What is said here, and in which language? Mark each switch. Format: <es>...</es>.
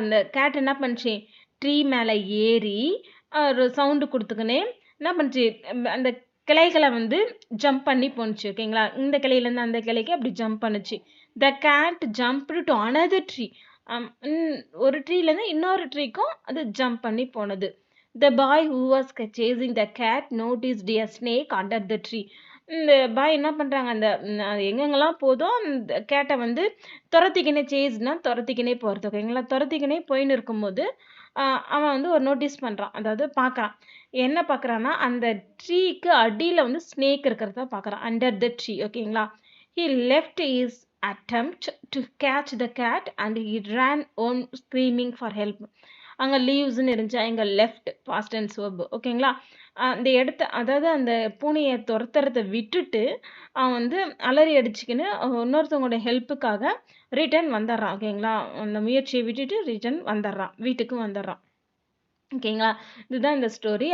<ta>அந்த கேட் என்ன பண்ணுச்சு, ட்ரீ மேலே ஏறி ஒரு சவுண்டு கொடுத்துக்கினே என்ன பண்ணுச்சு, அந்த கிளைகளை வந்து ஜம்ப் பண்ணி போணுச்சு ஓகேங்களா. இந்த கிளையிலேருந்து அந்த கிளைக்கு அப்படி ஜம்ப் பண்ணுச்சு.</ta> <en>The cat jump to another tree.</en> <ta>ஒரு ட்ரீலேருந்து இன்னொரு ட்ரீக்கும் அது ஜம்ப் பண்ணி போனது.</ta> <en>The boy who was chasing the cat noticed a snake under the tree.</en> <ta>இந்த பாய் என்ன பண்ணுறாங்க, அந்த எங்கெங்கெல்லாம் போதும் அந்த கேட்டை வந்து துரத்திக்கினே, சேஸ்னா துரத்திக்கினே போகிறது ஓகேங்களா. துரத்திக்கினே போயின்னு இருக்கும்போது அவன் வந்து ஒரு நோட்டீஸ் பண்ணுறான், அதாவது பார்க்குறான். என்ன பார்க்குறான்னா, அந்த ட்ரீக்கு அடியில் வந்து ஸ்னேக் இருக்கிறத பார்க்குறான்,</ta> <en>under the tree</en> <ta>ஓகேங்களா.</ta> <en>He left his attempt to catch the cat and he ran on screaming for help.</en> <ta>அங்கே லீவ்ஸ்ன்னு இருந்துச்சு, அங்கே லெஃப்ட் பாஸ்ட் டென்ஸ் வெர்ப் ஓகேங்களா. அந்த இடத்த, அதாவது அந்த பூனையை துரத்துறதை விட்டுட்டு அவன் வந்து அலறி அடிச்சுக்கின்னு இன்னொருத்தவங்களோட ஹெல்ப்புக்காக ரிட்டர்ன் வந்துடுறான் ஓகேங்களா. அந்த முயற்சியை விட்டுட்டு ரிட்டர்ன் வந்துடுறான், வீட்டுக்கு வந்துடுறான் ஓகேங்களா. இதுதான் இந்த ஸ்டோரி.</ta>